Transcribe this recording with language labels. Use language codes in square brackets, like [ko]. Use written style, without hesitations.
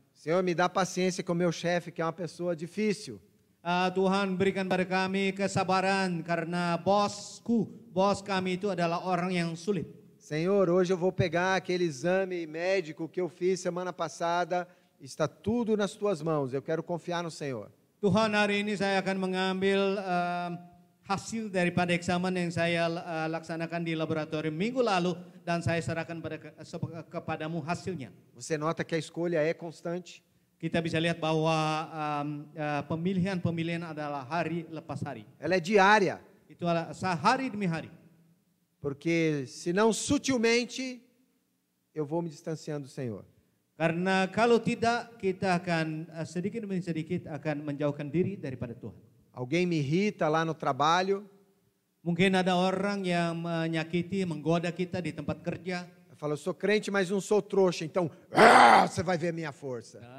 [pt] Senhor, me dá paciência com o meu chefe, que é uma pessoa difícil. [id] Tuhan berikan pada kami kesabaran karena bos kami itu adalah orang yang sulit. [pt] Senhor, hoje eu vou pegar aquele exame médico que eu fiz semana passada, está tudo nas tuas mãos, eu quero confiar no Senhor. [id] Tuhan, hari ini saya akan mengambil hasil daripada eksamen yang saya laksanakan di laboratorium minggu lalu dan saya serahkan kepadamu hasilnya. [pt] Você nota que a escolha é constante? [id] Kita bisa lihat bahwa pemilihan adalah hari lepas hari. [pt] Ela é diária. [id] Itu adalah hari demi hari. [pt] Porque senão sutilmente eu vou me distanciando do Senhor. [id] Karena kalau tidak kita akan sedikit demi sedikit akan menjauhkan diri daripada Tuhan. [pt] Alguém me irrita lá no trabalho. [id] Mungkin ada orang yang menyakiti, menggoda kita di tempat kerja. [pt] Eu falo, eu sou crente, mas não sou trouxa, então você vai ver a minha força.